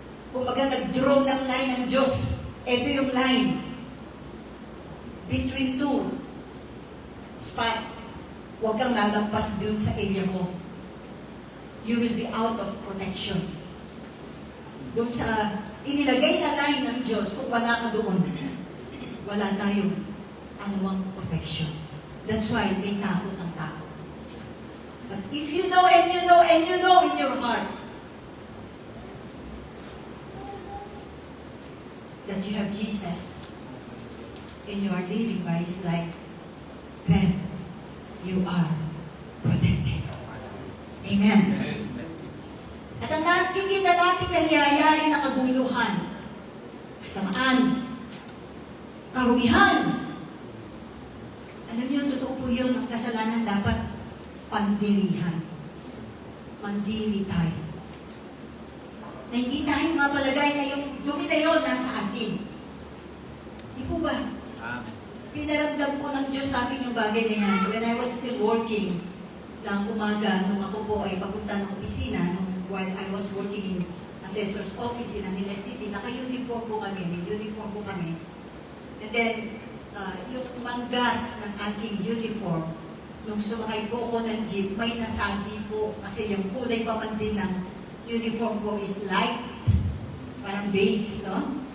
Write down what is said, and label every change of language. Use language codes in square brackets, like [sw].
[tl] Kung baga nag-draw ng line ng Diyos, ito yung line. [en] Between two spot. [tl] Huwag kang lalampas dun sa area mo. [en] you will be out of protection. [tl] Doon sa inilagay na line ng Diyos, kung wala ka doon, wala tayong anumang protection. [en] That's why [tl] may takot ang tao. [en] But if you know and you know and you know in your heart that you have Jesus and you are living by His life, then you are protected. [tl] Amen. At ang nakikita natin nangyayari na kaguluhan, kasamaan, karumihan. Alam niyo, totoo po yun, ang kasalanan dapat pandirihan. Mandiri tayo. Na hindi tayo mapalagay na yung dumi na yun nasa atin. Di po ba? Amen. Pinaramdam po ng Diyos sa akin yung bagay na yan. [en] When I was still working, [tl] ng umaga, nung ako po ay papunta ng opisina, [en] while I was working in assessor's office in Manila City, [tl] naka-uniform po kami, may uniform po kami. And then, yung manggas ng aking uniform, nung sumakay po ako ng jeep, may nasagi po, kasi yung kulay pa man din ng uniform ko [en] is light, [tl] parang beige, no?